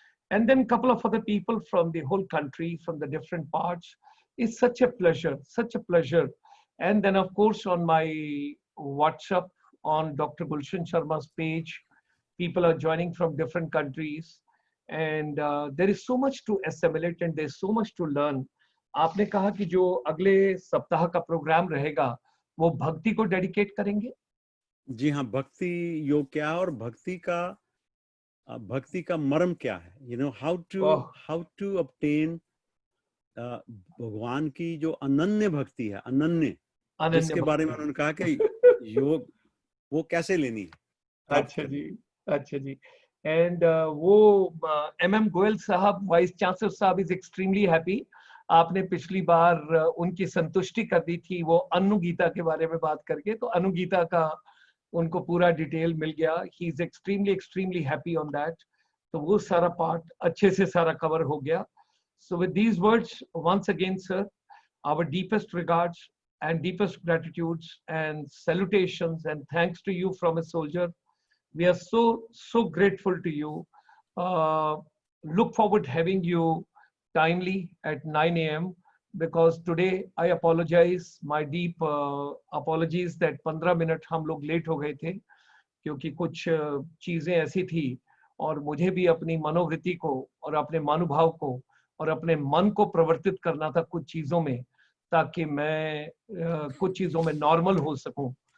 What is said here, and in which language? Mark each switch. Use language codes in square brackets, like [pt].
[en] And then a couple of other people from the whole country, from the different parts. It's such a pleasure, such a pleasure. And then of course on my WhatsApp, on Dr. Gulshan Sharma's page, people are joining from different countries. And there is so much to assimilate and there's so much to learn. [hi] आपने कहा कि जो अगले सप्ताह का programme रहेगा वो भक्ति को डेडिकेट करेंगे। जी हाँ, भक्ति योग क्या है और भक्ति का मर्म क्या है, ओह, [en] how to obtain [hi] भगवान की जो अनन्य भक्ति है, अनन्य, अनन्य जिसके बारे में भक्ति। उन्होंने कहा कि योग वो कैसे लेनी है, प्राप्त अच्छा करनी जी, अच्छा जी। [en] And वो MM Goyal साहब, vice chancellor साहब, इज एक्सट्रीमली हैप्पी। [hi] आपने पिछली बार उनकी संतुष्टि कर दी थी वो अनुगीता के बारे में बात करके, तो अनुगीता का उनको पूरा डिटेल मिल गया। [en] He is extremely extremely happy on that. [hi] तो वो सारा पार्ट अच्छे से सारा कवर हो गया। [en] So with these words, once again, sir, our deepest regards and deepest gratitudes and salutations and thanks to you from a soldier. We are so grateful to you. Uh, look forward having you timely at 9 a.m. because today I apologize, my deep apologies that 15 minute [hi] हम लोग late हो गए थे क्योंकि कुछ चीजें ऐसी थी और मुझे भी अपनी मनोवृत्ति को और अपने मनोभाव को और अपने मन को प्रवर्तित करना था कुछ चीजों में, ताकि मैं कुछ चीजों में नॉर्मल हो सकूं।